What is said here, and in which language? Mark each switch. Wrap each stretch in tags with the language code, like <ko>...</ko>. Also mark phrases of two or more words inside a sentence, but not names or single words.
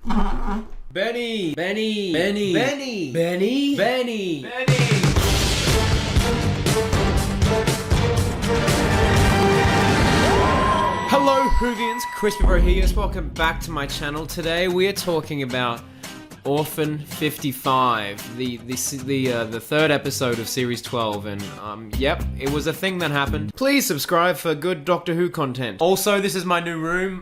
<en>Benny! Benny! Benny! Benny! Benny! Benny! Benny! Hello Hoovians, Crispy Bro here. Yes, welcome back to my channel. Today we are talking about Orphan 55, the third episode of Series 12, and yep, it was a thing that happened. Please subscribe for good Doctor Who content. Also, this is my new room.</en>